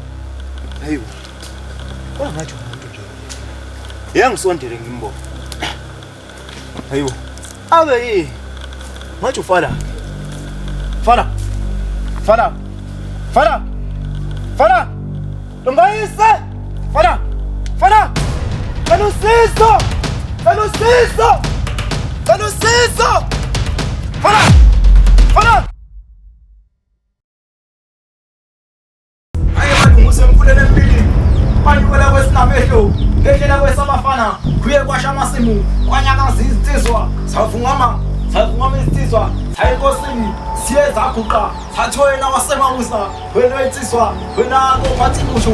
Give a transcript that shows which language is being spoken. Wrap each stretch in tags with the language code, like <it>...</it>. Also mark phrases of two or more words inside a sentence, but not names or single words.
<zu>Hayibo. Kwangathi umuntu nje. Yangisondele ngimbo. Hayibo. Abe yini? Ngathi ufala. Fala. Fala. Fala. Fala. Ntombayise. Fala. Fala. Kanusiso. Kanusiso. Kanusiso. Fala. Fala! Hayi manje ngusemkhulele empilini. Manje kwela kwesinamehlo, ngehlela kwesabafana, kuye kwasha amasimu, kwanyakaza izitsizwa, savungama izitsizwa, sayinkosini, siye zaguqa, sathi wena waseManguzi, wena insizwa, wena kophathi kusho.</zu>